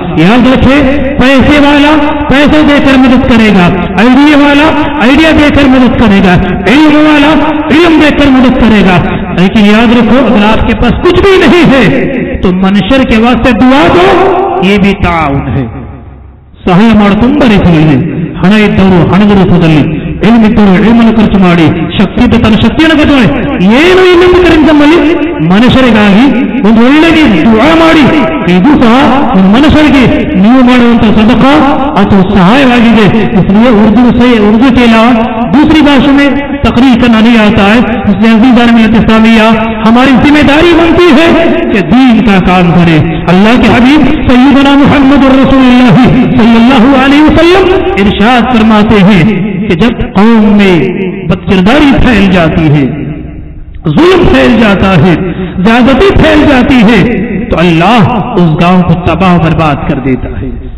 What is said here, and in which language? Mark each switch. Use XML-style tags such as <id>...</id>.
<hi>याद रखें, पैसे वाला पैसे देकर मदद करेगा, आइडिया वाला आइडिया देकर मदद करेगा, इल्म वाला इल्म देकर मदद करेगा। लेकिन याद रखो, अगर आपके पास कुछ भी नहीं है तो मनशर के वास्ते दुआ दो, ये भी ताउन है।</hi> <kn>ಸಹಾಯ ಮಾಡುತ್ತಾರೆ, ಹಣ ಇದ್ದವರು ಹಣದ ರೂಪದಲ್ಲಿ, ಇಲ್ಮಿದ್ದವರು ಇಲ್ಮನ್ನು ಖರ್ಚು ಮಾಡಿ, ಶಕ್ತಿ ಇದ್ದ ತನ್ನ ಶಕ್ತಿಯನ್ನು ಖರ್ಚು ಮಾಡಿ, ಏನು ಇಲ್ಲದಿದ್ದರೆ ನಮ್ಮಲ್ಲಿ ಮನುಷ್ಯರಿಗಾಗಿ ಒಂದು ಒಳ್ಳೆಯ ದುಆ ಮಾಡಿ, ಇದು ಸಹ ಒಂದು ಮನುಷ್ಯರಿಗೆ ನೀವು ಮಾಡುವಂತಹ ಸದಕ ಅಥವಾ ಸಹಾಯವಾಗಿದೆ।</kn> <hi>इसलिए उर्दू के अलावा दूसरी भाषा में तकरीर करना नहीं आता है। इसलिए अज़ीज़ान मिल्लत इस्लामिया, हमारी जिम्मेदारी बनती है कि दीन का काम करें। अल्लाह के हबीब सय्यदना मुहम्मद रसूलुल्लाह सल्लल्लाहु अलैहि वसल्लम इरशाद फरमाते हैं कि जब कौम में बदकिरदारी फैल जाती है, जुल्म फैल जाता है, ज़्यादती फैल जाती है, तो अल्लाह उस गांव को तबाह बर्बाद कर देता है।</hi>